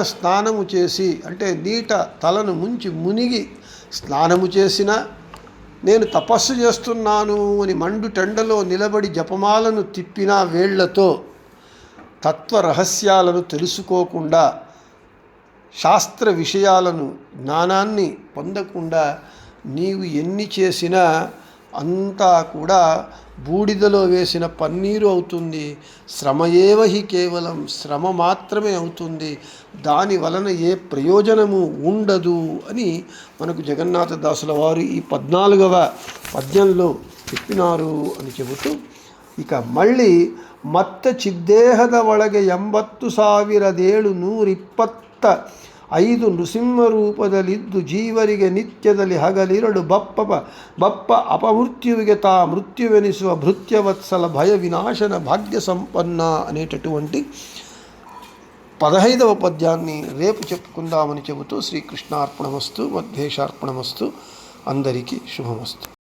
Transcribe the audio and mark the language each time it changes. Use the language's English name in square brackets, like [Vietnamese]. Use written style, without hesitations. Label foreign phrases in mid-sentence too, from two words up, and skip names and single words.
[Telugu] స్నానము చేసి, అంటే నీట తలను ముంచి మునిగి స్నానము చేసిన, నేను తపస్సు చేస్తున్నాను అని మండు టెండలో నిలబడి జపమాలను తిప్పిన వేళ్లతో తత్వ రహస్యాలను తెలుసుకోకుండా, శాస్త్ర విషయాలను జ్ఞానాన్ని పొందకుండా నీవు ఎన్ని చేసినా అంతా కూడా బూడిదలో వేసిన పన్నీరు అవుతుంది. [Sanskrit] శ్రమయేవ హి కేవలం, [Telugu] శ్రమ మాత్రమే అవుతుంది, దాని వలన ఏ ప్రయోజనము ఉండదు అని మనకు జగన్నాథదాసుల వారు ఈ 14వ పద్యంలో చెప్పినారు అని చెబుతూ, ఇక మళ్ళీ [Kannada] ಮತ್ತ ಚಿದ್ದೇಹದ ಒಳಗೆ 80,125 ನೃಸಿಂಹ ರೂಪದಲ್ಲಿದ್ದು ಜೀವರಿಗೆ ನಿತ್ಯದಲ್ಲಿ ಹಗಲಿರಡು ಬಪ್ಪ ಅಪಮೃತ್ಯುವಿಗೆ ತಾ ಮೃತ್ಯುವೆನಿಸುವ ಭೃತ್ಯವತ್ಸಲ ಭಯ ವಿನಾಶನ ಭಾಗ್ಯ ಸಂಪನ್ನ [Telugu] అనేటటువంటి 15వ పద్యాన్ని రేపు చెప్పుకుందామని చెబుతూ శ్రీకృష్ణార్పణమస్తు, మధ్వేషార్పణమస్తు, అందరికీ శుభమస్తు.